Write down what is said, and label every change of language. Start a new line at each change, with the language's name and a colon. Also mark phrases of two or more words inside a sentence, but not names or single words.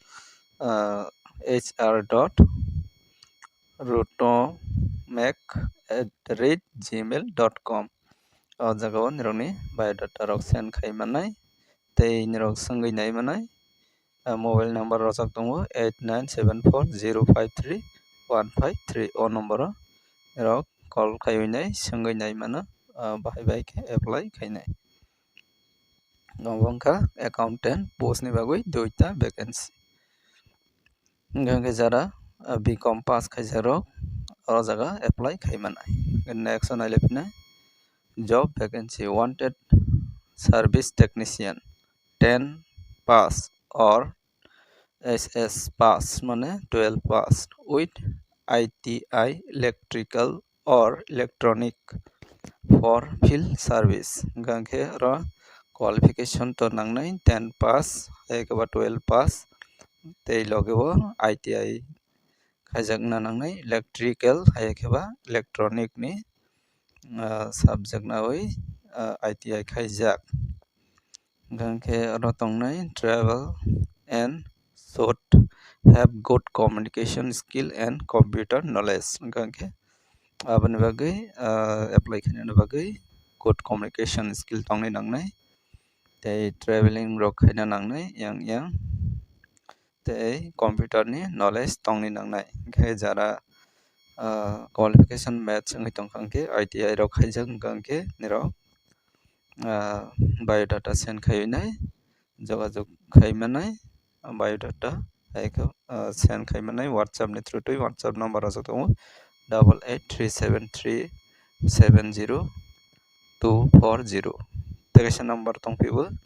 Kok Borok: hr.rutomek@gmail.com o jagao nirokni biodata rok send khai manai tei nirok songui nai manai
English: mobile number
Kok Borok: rojak tongo 8974053153 o number o nirok call khaioi nai songui nai mano bahai khe apply khainai wngkha
English: accountant post
Kok Borok: ni bagui duita vacancy hingke jara bcom pass khaijak rok o jaga apply khai manai next o nailaiphina
English: job vacancy wanted service technician 10 pass or SS pass mane 12 pass with ITI electrical or electronic for field service
Kok Borok: hingke ro qualification to nangnai
English: 10 pass
Kok Borok: haikaba 12 pass tei loge o ITI khaijakna nangnai electrical haikaba electronic ni subject nawi ITI khaijak hingke oro tongnai
English: travel and should have good communication skill and computer knowledge
Kok Borok: hingke aboni bagui apply khainani bagui
English: good communication skill
Kok Borok: tongnai nangnai tei traveling rok khaina nangnai yang tei computer ni knowledge tongni nangnai hingke jara qualification match wngoi tongkha hingke ITI rok khaijak hingke nirok biodata send khaioi nai jogajoग khai manai biodata haiko send khaimani WhatsApp ni through to WhatsApp number asok tongo 8837370240 tegesa number tongpibo